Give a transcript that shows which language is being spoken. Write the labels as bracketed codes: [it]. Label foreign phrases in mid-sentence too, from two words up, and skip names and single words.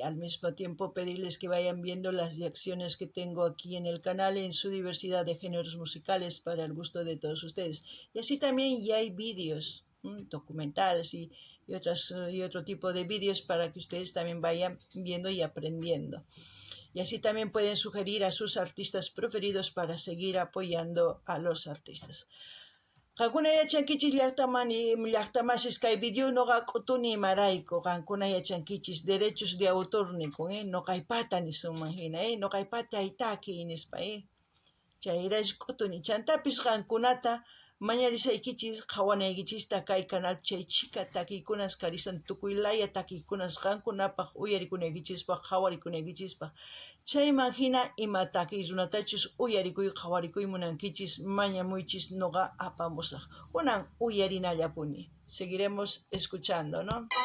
[es] Al mismo tiempo pedirles que vayan viendo las reacciones que tengo aquí en el canal en su diversidad de géneros musicales para el gusto de todos ustedes. Y así también ya hay vídeos documentales y otro tipo de vídeos para que ustedes también vayan viendo y aprendiendo. Y así también pueden sugerir a sus artistas preferidos para seguir apoyando a los artistas. [qu] Qankuna yachankichis llaqtamasis kay video noqa q'utuni imarayku qankuna yachankichis [es] derechos de autor [qu] nikun noqaypata nisunman hina noqaypata aytaki nispa chayrash q'utuni chantapis qankunata mañarisaykichis qhawanaykichista kay canal chay chika takiykunas karisan tukuylaya takiykunas qankunapaq uyarikunaykichispaq qhawarikunaykichispa. Chayman hina ima takiy runatachus uyarikuy qhawarikuy munankichis mañamuychis noqa apamusaq. Kunan uyarinallapuni. [es] Seguiremos escuchando, ¿no?